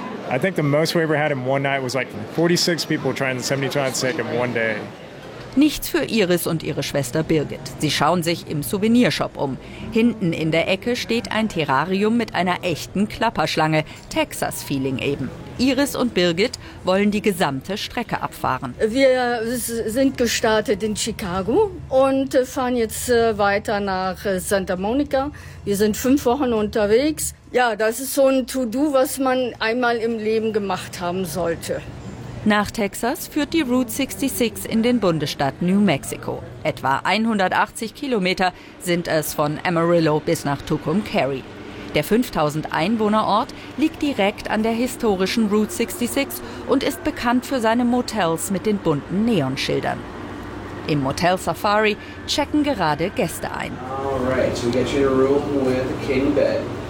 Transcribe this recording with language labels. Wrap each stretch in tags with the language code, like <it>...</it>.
<en>I think the most we ever had in one night was like 46 people trying the 72-ounce steak in one day.</en> <de>Nichts für Iris und ihre Schwester Birgit. Sie schauen sich im Souvenirshop um. Hinten in der Ecke steht ein Terrarium mit einer echten Klapperschlange. Texas-Feeling eben. Iris und Birgit wollen die gesamte Strecke abfahren. Wir sind gestartet in Chicago und fahren jetzt weiter nach Santa Monica. Wir sind 5 Wochen unterwegs. Ja, das ist so ein To-Do, was man einmal im Leben gemacht haben sollte. Nach Texas führt die Route 66 in den Bundesstaat New Mexico. Etwa 180 Kilometer sind es von Amarillo bis nach Tucumcari. Der 5000 Einwohnerort liegt direkt an der historischen Route 66 und ist bekannt für seine Motels mit den bunten Neonschildern. Im Motel Safari checken gerade Gäste ein.</de> <en>All right, so we get you in a room with a king bed.</en>